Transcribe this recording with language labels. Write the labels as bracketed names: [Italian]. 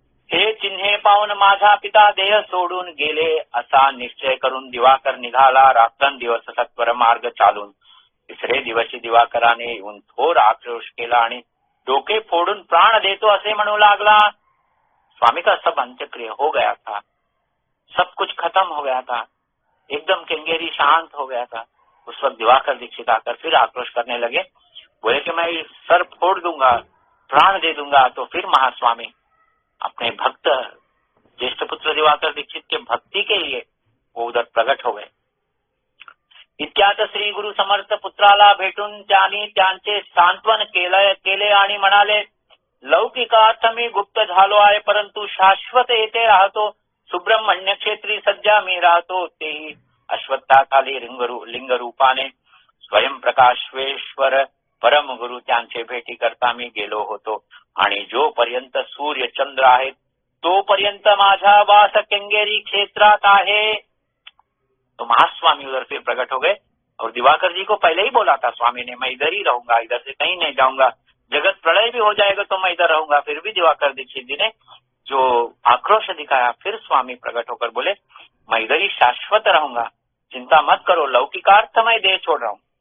[Marathi] हे चिन्हे पाहून माझा पिता देह सोडून गेले असा निश्चय करून दिवाकर निघाला रात्रंदिवस सत्वर मार्ग चालून। तिसरे दिवशी दिवाकराने येऊन थोर आक्रोश केला आणि डोके फोडून प्राण देतो असे म्हणू लागला। [Hindi] स्वामी का सब अंत्यक्रिया हो गया था, सब कुछ खत्म हो गया था, एकदम केंगेरी शांत हो गया था। उस वक्त दिवाकर दीक्षित आकर फिर आक्रोश करने लगे, बोले कि मैं सर फोड़ दूंगा, प्राण दे दूंगा। तो फिर महास्वामी अपने भक्त ज्येष्ठ पुत्र दिवाकर दीक्षित के भक्ति के लिए वो उधर प्रकट हो गए। [Marathi] इतक्यात श्री गुरु समर्थ पुत्राला भेटून त्यांनी त्यांचे सांत्वन केले आणि म्हणाले, लौकिकार्थ मी गुप्त झालो आहे, परंतु शाश्वत येथे राहतो। सुब्रह्मण्य क्षेत्री सध्या मी राहतो, तेही अश्वत्थाखाली लिंग रूपाने स्वयं प्रकाशवेश्वर परम गुरु त्यांचे भेटी करता मी गेलो होतो आणि जोपर्यंत सूर्य चंद्र आहेत तोपर्यंत माझा वास केंगेरी क्षेत्रात आहे। [Hindi] तो महास्वामी उधर फिर प्रकट हो गए और दिवाकर जी को पहले ही बोला था स्वामी ने, मैं इधर ही रहूंगा, इधर से कहीं नहीं जाऊंगा, जगत प्रलय भी हो जाएगा तो मैं इधर रहूंगा। फिर भी दिवाकर दीक्षित जी ने जो आक्रोश दिखाया, फिर स्वामी प्रकट होकर बोले मैं इधर ही शाश्वत रहूंगा, चिंता मत करो, लौकिकार्थ मैं देह छोड़ रहा हूँ।